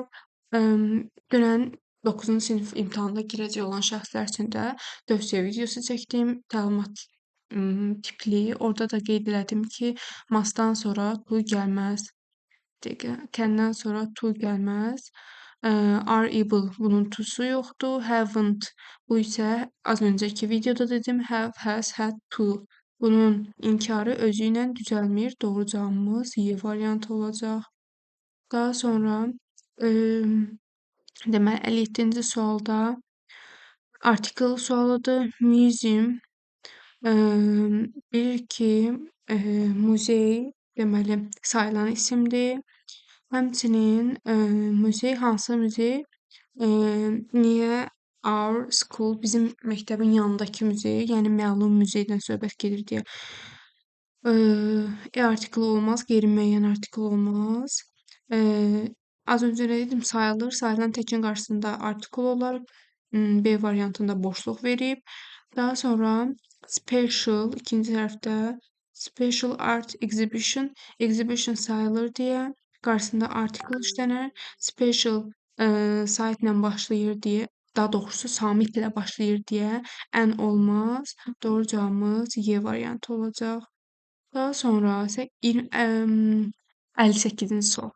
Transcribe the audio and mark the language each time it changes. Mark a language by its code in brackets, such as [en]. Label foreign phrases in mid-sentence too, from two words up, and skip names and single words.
[az] Dünən 9-cu sinif imtahanına girəcək olan şəxslər üçün də tövsiyə videosu çəkdim. Təlimat tipli. Orada da qeyd elədim ki, must-dan sonra to gəlməz. Can-dən sonra to gəlməz. [en] Are able [az] bunun to'su yoxdur. Haven't bu isə az öncəki videoda dedim [en] have, has, had, to. [az] Bunun inkarı özü ilə düzəlmir. Doğru cavabımız Y variantı olacaq. Daha sonra deməli 57-ci sualda article sualıdır. Museum bilir ki, muzey deməli sayılan isimdir. Həmçinin muzey hansı muzey? Niyə [en] our school [az] bizim məktəbin yanındakı muzey, yəni məlum muzeydən söhbət gedir deyə. Article olmaz, qeyri-müəyyən article olmaz. Az öncə nə dedim? Sayılır. Sayılan təkin qarşısında article olar. B variantında boşluq verib. Daha sonra special ikinci hərfdə [en] special art exhibition, [az] exhibition sayılır deyə qarşısında article işlənər. Special saitlə başlayır deyə, daha doğrusu samitlə başlayır deyə ən olmaz. Doğru cavabımız Y variantı olacaq. Daha sonra 58-ci sual.